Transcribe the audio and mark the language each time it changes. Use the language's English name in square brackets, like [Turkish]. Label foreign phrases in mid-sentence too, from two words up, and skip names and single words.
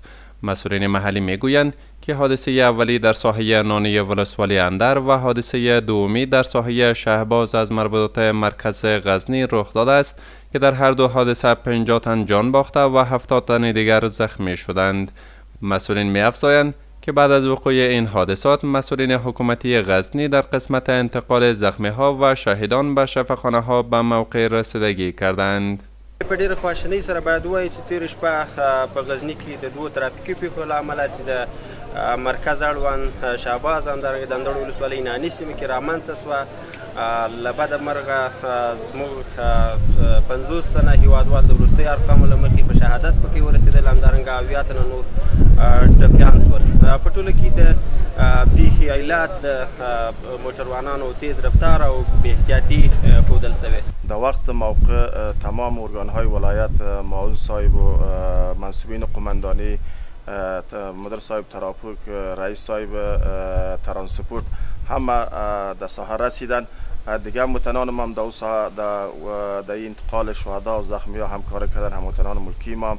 [Persian] مسئولین محلی میگویند که حادثه اولی در ساحه نانی ولسوالی اندر و حادثه دومی در ساحه شهباز از مربوطات مرکز غزنی رخ داده است که در هر دو حادثه 50 تن جان باخته و 70 تن دیگر زخمی شدند. مسئولین می‌افزایند که بعد از وقوع این حادثات مسئولین حکومتی غزنی در قسمت انتقال زخمی ها و شهیدان به شفاخانه ها به موقع رسیدگی کردند. [Pashto] په ډیره خواشینۍ سره باید ووایو چې تېره شپه په غزني کې د دوو ترافیکي پیښو له امله چې د مرکز اړوند شهباز همدارنګه د اندړ ولسوالۍ ناني سیمې کې رامنځته شوه. له بده مرغه زموږ 50 تنه هیوادوال د وروستیو ارقامو له مخې په شهادت پکې ورسېدل، همدارنګه 70 تنه نور ټپیان شول. په ټوله کې د پیښې علت د موټروانانو تیز رفتار او بې احتیاطي ښودل شوی. [Persian] در وقت موقع تمام ارگان‌های ولایت، معاون صاحب و منصوبین قماندانی، مدیر صاحب ترافیک، رئیس صاحب ترانسپورت همه در ساحه رسیدن. دیگه هموطنان هم در انتقال شهدا و زخمی ها همکاری کردن، هموطنان ملکی ما.